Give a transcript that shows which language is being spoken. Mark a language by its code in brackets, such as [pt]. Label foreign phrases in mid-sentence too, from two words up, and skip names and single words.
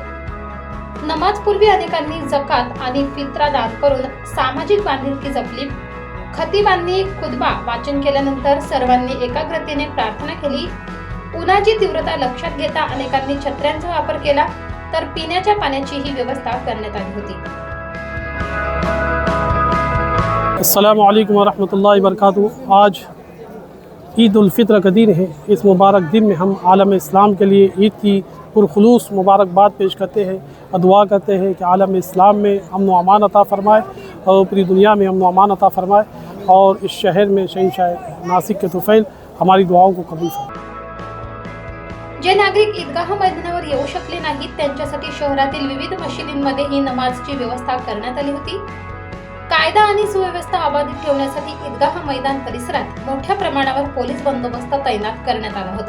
[mr] नमाजपूर्वी अनेकांनी जकात आणि फित्रा दान करून सामाजिक बांधिलकी जपली. खतीबांनी खुतबा वाचन केल्यानंतर सर्वांनी एकाग्रतेने प्रार्थना केली. उन्हाची तीव्रता लक्षात घेता अनेकांनी छत्र्यांचा वापर केला, तर पिण्याच्या पाण्याचीही व्यवस्था करण्यात आली होती. [ar] السلام عليكم ورحمة الله وبركاته. [ur] آج عید الفطر کا دن ہے. اس مبارک دن میں ہم عالم اسلام کے لیے عید کی پرخلوص مبارکباد پیش کرتے ہیں اور دعا کرتے ہیں کہ عالم اسلام میں امن و امان عطا فرمائے اور پوری دنیا میں امن و امان عطا فرمائے اور اس شہر میں شہنشاہ ناسک کے طفیل ہماری دعاؤں کو قبول فرمائے. [mr] जे नागरिक ईदगाह मैदानावर येऊ शकले नाहीत त्यांच्यासाठी शहरातील विविध मशिदींमध्ये ही नमाजची व्यवस्था करण्यात आली होती. कायदा आणि सुव्यवस्था अबाधित ठेवण्यासाठी ईदगाह मैदान परिसरात मोठ्या प्रमाणावर पोलीस बंदोबस्त तैनात करण्यात आला होता.